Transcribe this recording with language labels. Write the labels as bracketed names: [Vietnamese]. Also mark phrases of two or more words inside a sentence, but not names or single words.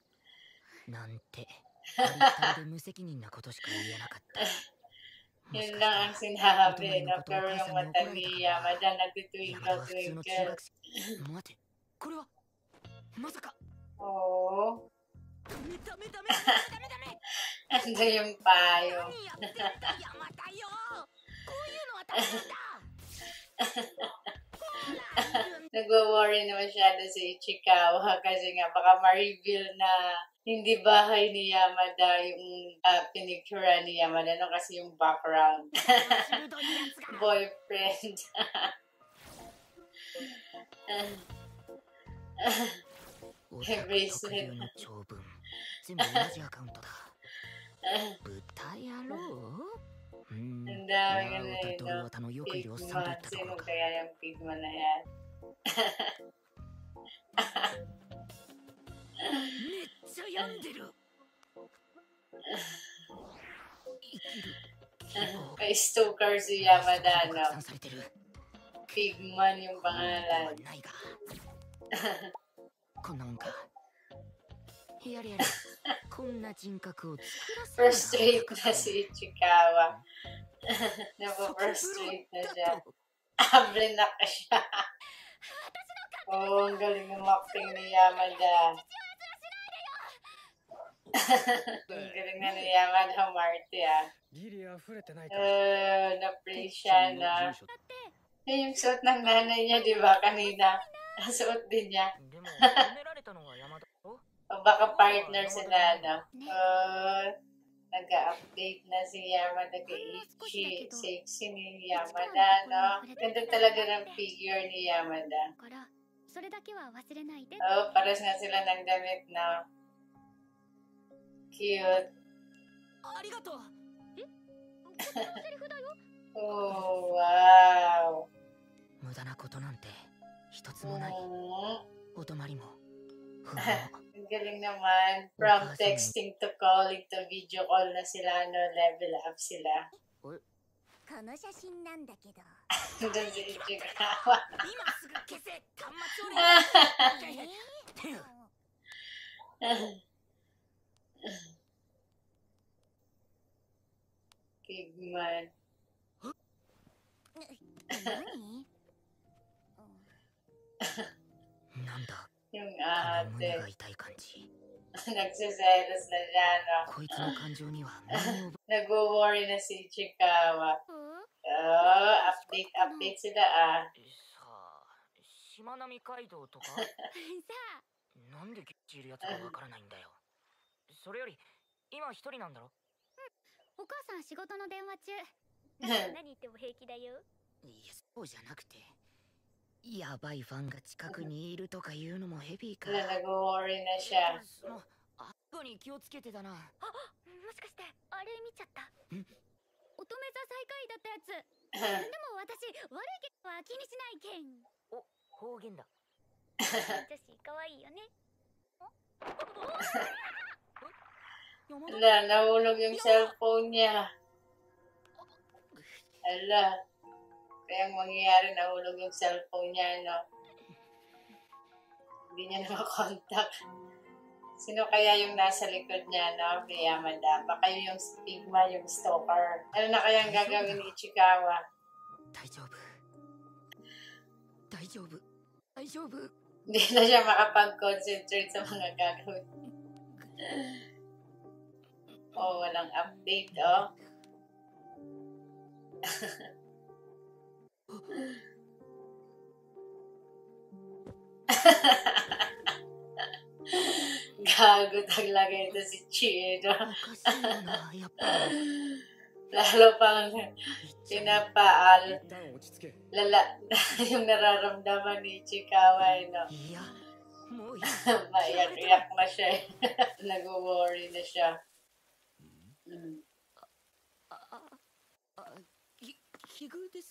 [Filipino] Yun lang ang sinabi, no? Pero yung mata ni Yamada nagtitwinkle-twinkle. Oh. Ando yung payo. [Japanese] 何やってんだ山田よ。こういうのはダメなんだ。 [Filipino] Nagwo-worry na masyado si Ichikawa kasi nga baka ma-reveal na hindi bahay ni Yamada yung pinictura ni Yamada, no? Kasi yung background. Boyfriend. [Japanese] オタク特有の長文全部同じアカウントだ。豚野郎。 [Filipino] Ang dami ka na yun, [Japanese] ド [Filipino] no? [Japanese] ルワタのよくいるおっさんとい [Filipino] Pigma. [Japanese] ったとこ [Filipino] Sino [Japanese] ろか。 [Filipino] kaya yung Pigma na yan? [Japanese] めっちゃ病んでる。生きる希望。 [Filipino] Kay Stoker si Yamada, [Japanese] 拡 [Filipino] no? [Japanese] 散されてる。 [Filipino] Pigman yung [Japanese] は [Filipino] pangalan. [Japanese] ないが。こんなもんか。やれやれ。こんな人格を作らせる [Filipino] Frustrate na si Ichikawa. Napo-frustrate na siya. Blinak ka siya. Oh, ang galing ng acting ni Yamada. Ang galing na ni Yamada Marty, ah. Na-praise siya na. Yan yung suot ng nanay niya, di ba? Kanina. Suot din niya. [Japanese] でも褒められたのは山田だろ。 [Filipino] O baka partner sila, no? Nag-update na si Yamada kay Ichi. Sexy ni Yamada, no? Ganda talaga ng figure ni Yamada. [Japanese] からそれだけは忘れないで。 [Filipino] Oh, pares nga sila ng damit, no? Cute. [Japanese] ありがとう。こっちのセリフだよ。 Oh, wow. 無駄なことなんて一つもない。お泊まりも不毛。 [Filipino] Ang galing naman. [English] From texting to calling to video call [Filipino] na sila, no? Level up sila. [Japanese] この写真なんだけど。 [Filipino] Doon si Ichikawa. [Japanese] 今すぐ消せ。端末を連 [Filipino] Pigman. [Japanese] 何？なんだ [Filipino] Yung [Japanese] この胸 [Filipino] ate. [Japanese] が痛い感じ。 [Filipino] Nagsiselos na siya, no? [Japanese] こいつの感情には身を [Filipino] Nag-worry na si Ichikawa. [Japanese] うん？ [Filipino] Oh, update sila, ah. [Japanese] さあ、しまなみ海道とかさあ、なんでゲッチいるやつかわからないんだよ。それより、今一人なんだろ。お母さん仕事の電話中。だから何言っても平気だよ。いや、そうじゃなくて。やばいファンが近くにいるとかいうのもヘビーか。 [Filipino] Nag-worry na siya. [Japanese] その、あっこに気をつけてだな。あ、もしかしてあれ見ちゃった。ん？乙女座最下位だったやつ。でも私悪いけどは気にしないけん。お、方言だ。女子可愛いよね。 [Filipino] Ala, nahulog yung cellphone niya. Ala. Kaya ang mangyayari, nahulog yung cellphone niya, no? Hindi niya na makontak. Sino kaya yung nasa likod niya, no? Kay Yamada. Baka yung Pigma, yung stalker. Ano na kaya ang gagawin ni Ichikawa? [Japanese] 大丈夫。大丈夫。大丈夫。 [Filipino] Hindi na siya makapag-concentrate sa mga gagawin. Oh, walang update, oh. Gago talaga ito si Chino. [Japanese] おかしいよな、やっぱり。 [Filipino] Lalo pang pinapaal. [Japanese] 一旦落ち着け。 [Filipino] Lala yung nararamdaman ni Ichikawa, eh, no? [Japanese] いや、もういい。 [Filipino] Maiyak-iyak na siya, eh. Nag-worry na siya. Mm. [Japanese] 奇遇ですね。